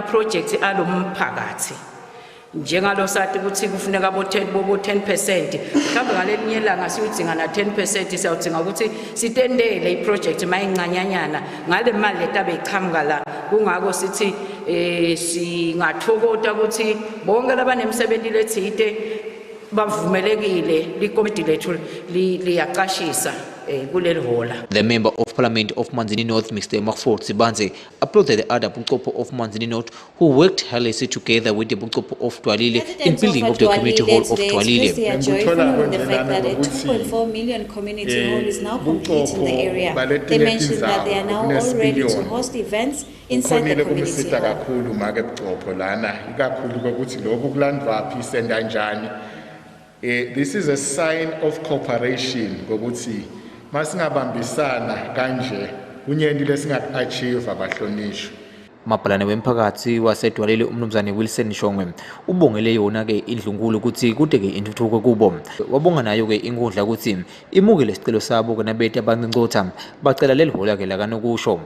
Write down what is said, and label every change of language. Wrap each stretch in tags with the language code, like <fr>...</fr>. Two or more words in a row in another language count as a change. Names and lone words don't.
<ss>projects alomphakathi njengalo sathi ukuthi kufuneka bo 10% mhlawumbe ngalelinye ilanga siyudinga na 10% siyawudinga ukuthi sitendele iproject mayincanyanyana ngale mali letabe iqhamuka la kungako sithi singathokota ukuthi bonke labanemsebenzi lethide bavumelekile likomiti lethu liyaqashisa kuleli hola.</ss> <en>The member of parliament of Manzini North, Mr. Mahfoud Sibanze, applauded the other Buchopo of Manzini North who worked tirelessly together with the Buchopo of Dwalile in building of the community hall of Dwalile. They are joy following the fact that a 2.4 million community hall is now complete in the area. They mentioned that they are now all ready to host events inside the community hall. This is a sign of cooperation</en> <ss>ngokuthi masingabambisana kanje unyendi lesingachieve abahlonishwa. Mapalane wemphakathi wasedwalile umnumzane Wilson Shongwe ubongele yona ke indlunkulu ukuthi kude ke intuthuko kubo. Wabonga nayo ke inkundla ukuthi imukele isicelo sabo ke nabethu abancincotha bacela leli hola ke la kanokusho.</ss>